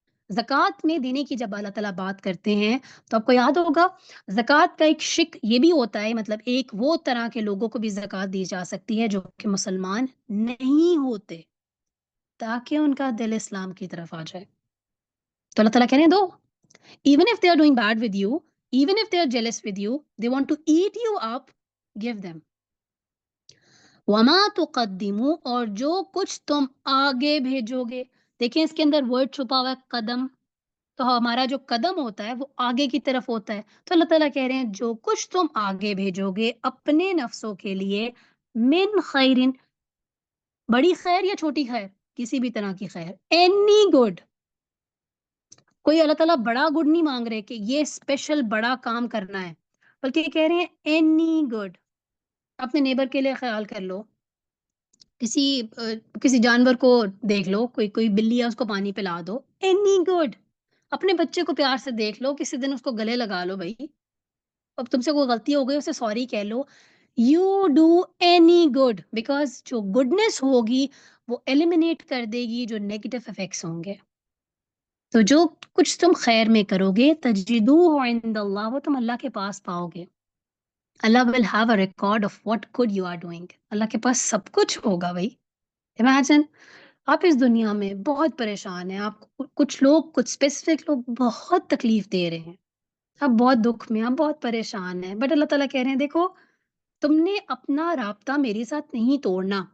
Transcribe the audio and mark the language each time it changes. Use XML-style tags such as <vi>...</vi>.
<ur>زکوٰۃ میں دینے کی جب اللہ تعالیٰ بات کرتے ہیں تو آپ کو یاد ہوگا زکوٰۃ کا ایک شق یہ بھی ہوتا ہے، مطلب ایک وہ طرح کے لوگوں کو بھی زکوٰۃ دی جا سکتی ہے جو کہ مسلمان نہیں ہوتے، تاکہ ان کا دل اسلام کی طرف آ جائے. تو اللہ تعالیٰ کہنے دو.</ur> <en>Even if they are doing bad with you, even if they are jealous with you, they want to eat you up, give them.</en> <ar>وَمَا تُقَدِّمُوا،</ar> <ur>اور جو کچھ تم آگے بھیجو گے. دیکھیں اس کے اندر ورڈ چھپا ہوا ہے قدم، تو ہمارا جو قدم ہوتا ہے وہ آگے کی طرف ہوتا ہے. تو اللہ تعالیٰ کہہ رہے ہیں جو کچھ تم آگے بھیجو گے اپنے نفسوں کے لیے،</ur> <ar>من خیرن،</ar> <ur>بڑی خیر یا چھوٹی خیر، کسی بھی طرح کی خیر،</ur> <en>Any good.</en> <ur>کوئی اللہ تعالیٰ بڑا گڈ نہیں مانگ رہے کہ یہ اسپیشل بڑا کام کرنا ہے، بلکہ یہ کہہ رہے ہیں</ur> <en>Any good.</en> <ur>اپنے نیبر کے لیے خیال کر لو، کسی جانور کو دیکھ لو، کوئی بلی ہے، اس کو پانی پلا دو،</ur> <en>Any good.</en> <ur>اپنے بچے کو پیار سے دیکھ لو، کسی دن اس کو گلے لگا لو بھائی، اب تم سے کوئی غلطی ہو گئی اسے سوری کہہ لو.</ur> <en>you do any good, because</en> <ur>جو گڈنس ہوگی وہ ایلیمینیٹ کر دے گی جو نیگیٹو افیکٹس ہوں گے. تو جو کچھ تم خیر میں کرو گے</ur> <ar>تجدوہ عند اللہ،</ar> <ur>وہ تم اللہ کے پاس پاؤ گے.</ur> <en>Allah will have a record of what good you are doing.</en> <ur>اللہ کے پاس سب کچھ ہوگا بھائی. امیجن آپ اس دنیا میں بہت پریشان ہیں، آپ کچھ لوگ، کچھ اسپیسیفک لوگ بہت تکلیف دے رہے ہیں، آپ بہت دکھ میں، آپ بہت پریشان ہیں، بٹ اللہ تعالیٰ کہہ رہے ہیں دیکھو تم نے اپنا رابطہ میرے ساتھ نہیں توڑنا.</ur>